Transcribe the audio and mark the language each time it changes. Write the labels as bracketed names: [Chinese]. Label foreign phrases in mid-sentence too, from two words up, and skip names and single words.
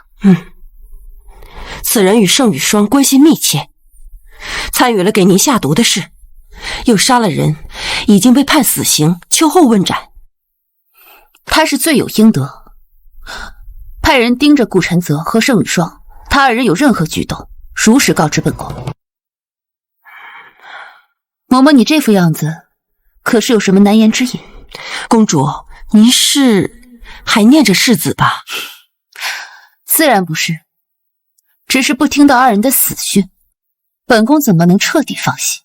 [Chinese] 此人與盛雨霜關係密切，參與了給您下毒的事，又殺了人，已經被判死刑，秋後問斬。他是罪有應得，派人盯着顧承澤和盛雨霜，他二人有任何舉動，如實告知本宮。嬤嬤，你這副樣子，可是有什麼難言之隱？公主，您是還念着世子吧？自然不是，只是不聽到二人的死訊，本宮怎麼能徹底放心？